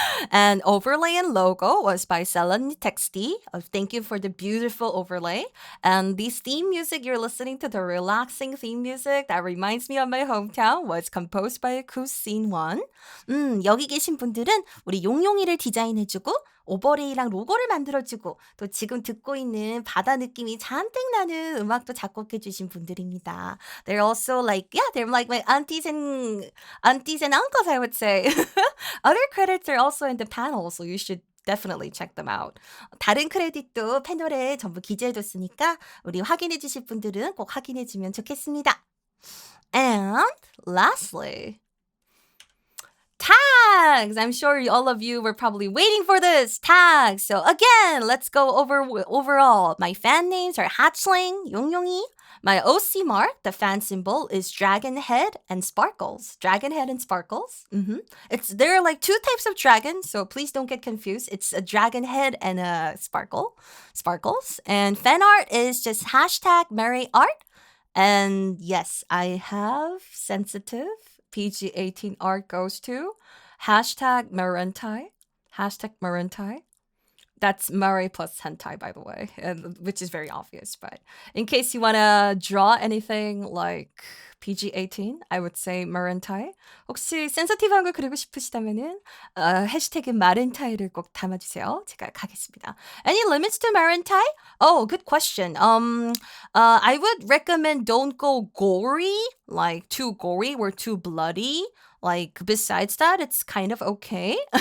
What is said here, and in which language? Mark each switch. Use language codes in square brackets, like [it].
[en] And overlay and logo was by Selan Texti. Thank you for the beautiful overlay. And this theme music you're listening to, the relaxing theme music that reminds me of my hometown, was composed by Kusin1. [ko] 여기 계신 분들은 우리 용용이를 디자인해주고 오버레이랑 로고를 만들어주고 또 지금 듣고 있는 바다 느낌이 잔뜩 나는 음악도 작곡해주신 분들입니다. [en] They're also like, yeah, they're like my aunties and uncles, I would say. Other credits are also in the panel, so you should definitely check them out. [ko] 다른 크레딧도 패널에 전부 기재해뒀으니까 우리 확인해주실 분들은 꼭 확인해주면 좋겠습니다. [en] And lastly, tags. I'm sure all of you were probably waiting for this. Tags. So again, let's go over overall. My fan names are Hatchling, Yongyongi. My OC mark, the fan symbol, is dragon head and sparkles. Dragon head and sparkles. There are like two types of dragons, so please don't get confused. It's a dragon head and a sparkles. And fan art is just hashtag Mary art. And yes, I have sensitive. PG-18 art goes to hashtag Marentai. Hashtag Marentai. That's Mare plus hentai, by the way, which is very obvious. But in case you want to draw anything like PG-18, I would say Marentai. [ko] 혹시 센서티브한 걸 그리고 싶으시다면은 해시태그 마렌타이를 꼭 담아주세요. 제가 가겠습니다. [en] Any limits to Marentai? Oh, good question. I would recommend don't go gory, like too gory or too bloody. Like besides that, it's kind of okay.